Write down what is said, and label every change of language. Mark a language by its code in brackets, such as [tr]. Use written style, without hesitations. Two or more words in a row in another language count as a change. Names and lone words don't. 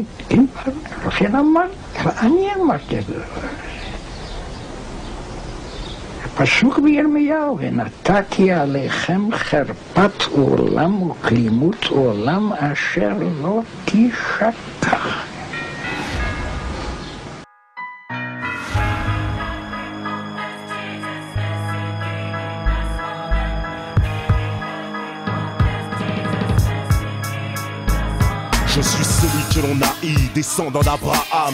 [he] כן, לכן אני אמרתי את זה. פסוק בירמיהו, ונתתי עליכם חרפת עולם וכלימות עולם אשר לא תשכח. [fr] Je suis celui que l'on haït, descendant d'Abraham.